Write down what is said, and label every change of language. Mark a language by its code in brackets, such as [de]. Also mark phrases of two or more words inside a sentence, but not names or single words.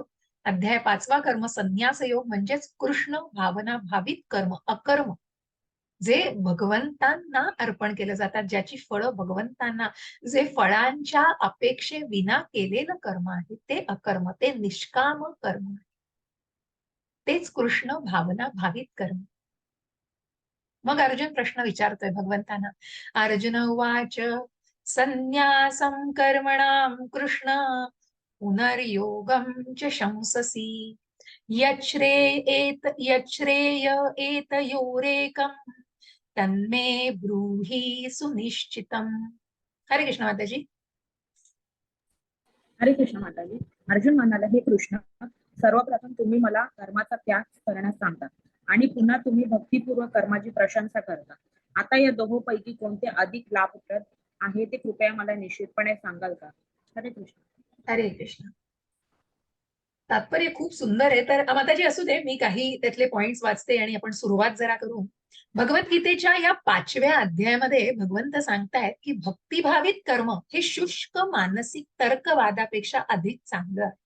[mr] अध्याय 5वा, कर्म संन्यास योग, म्हणजेच कृष्ण भावना भावित कर्म, अकर्म, जे भगवंतांना अर्पण केलं जातात, ज्याची फळं भगवंतांना, जे फळांच्या अपेक्षे विना केलेलं कर्म आहे ते अकर्म, ते निष्काम कर्म आहे. तेच कृष्ण भावना भावित कर्म. मग अर्जुन प्रश्न विचारतोय भगवंतांना. [sa] अर्जुन उवाच संन्यासं कर्मणां कृष्ण पुनर्योगं च शंससि यच्छ्रेय एतयोरेकं तन्मे ब्रूहि सुनिश्चितम. [mr] हरे कृष्ण माताजी. हरे कृष्ण माताजी. अर्जुन म्हणाला, हे कृष्ण, सर्वप्रथम तुम्ही मला कर्माचा त्याग करण्यास सांगता आणि पुन्हा तुम्ही भक्तिपूर्वक कर्माची प्रशंसा करता. आता या दोहोंपैकी कोणते अधिक लाभप्रद आहे ते कृपया मला निश्चितपणे सांगाल का? हरे कृष्ण. हरे कृष्ण. तात्पर्य खूप सुंदर आहे. तर माताजी असू दे, मी काही त्यातले पॉइंट्स वाचते आणि आपण सुरुवात जरा करू. भगवद्गीतेच्या या 5व्या अध्यायामध्ये भगवंत सांगतायत, की भक्तिभावित कर्म हे शुष्क मानसिक तर्कवादापेक्षा अधिक चांगलं आहे.